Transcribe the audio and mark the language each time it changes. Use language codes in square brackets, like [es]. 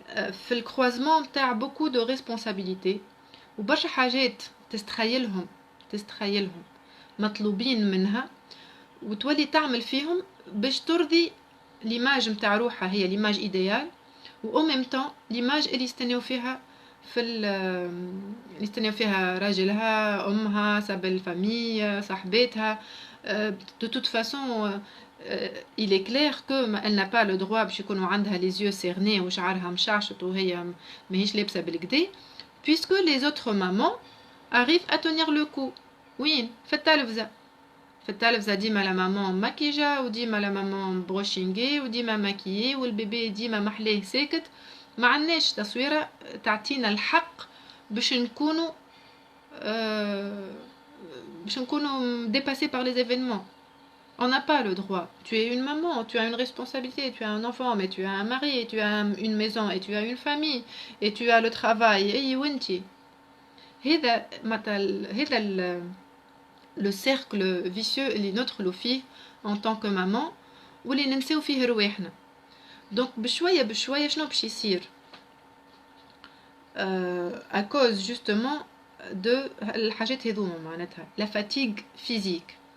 [ar] في الكروازمون تاع بوكو دو ريسبونسابيلتي وبرشا حاجات تستخيلهم مطلوبين منها وتولي تعمل فيهم باش ترضي ليماج نتاع روحها هي ليماج ايديال و او ميم طون ليماج اللي يستناو فيها في اللي يستناو فيها راجلها، امها، ساب الفامي، صاحبتها. [fr] de toute façon il est clair que elle n'a pas le droit [ar] باش يكونوا عندها [fr] les yeux cernés [ar] وشعرها مشعشط وهي ماهيش لابسه بالكدا، [fr] puisque les autres mamans arrivent à tenir le coup. [ar] وين؟ في التلفزه. في التلفزه ديما لا مامان ماكيجه، وديما لا مامان بروشينغي، وديما ماكيي، والبيبي ديما محليه ساكت. ما عندناش تصويره تعطينا الحق باش نكونوا [fr] dépassés par les événements. On n'a pas le droit. Tu es une maman, tu as une responsabilité, tu as un enfant, mais tu as un mari, tu as une maison, et tu as une famille, et tu as le travail. [ar] Et وانتي هذا [fr] le cercle vicieux [ar] اللي ندخلوا فيه [fr] en tant que maman [ar] واللي ننساو فيه رواحنا. donc بشويه بشويه شنو باش يصير [fr] à cause justement de [ar] الحاجات هذوما معناتها [fr] la fatigue physique.